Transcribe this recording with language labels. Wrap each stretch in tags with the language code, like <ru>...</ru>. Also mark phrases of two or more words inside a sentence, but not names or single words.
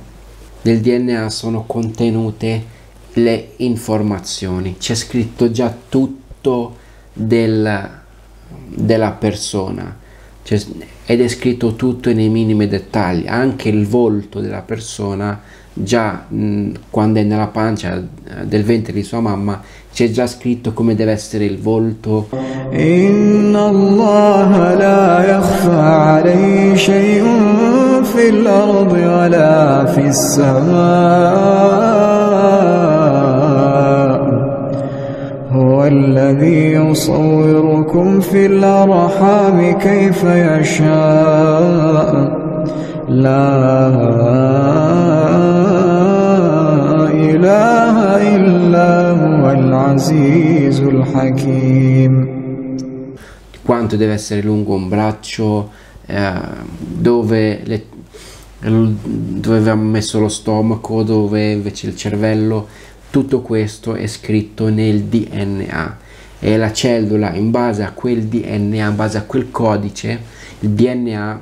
<it>Nel DNA sono contenute le informazioni, c'è scritto già tutto della persona, ed è scritto tutto nei minimi dettagli, anche il volto della persona. Già quando è nella pancia del ventre di sua mamma c'è già scritto come deve essere il volto.</it> <ar>إن الله لا يخفى عليه شيء في الأرض ولا في السماء، هو الذي يصوركم في الأرحام كيف يشاء، لا إله إلا هو العزيز الحكيم.</ar> <it>Quanto deve essere lungo un braccio, dove avevamo messo lo stomaco, dove invece il cervello, tutto questo è scritto nel DNA, e la cellula, in base a quel DNA, in base a quel codice, il DNA,</it>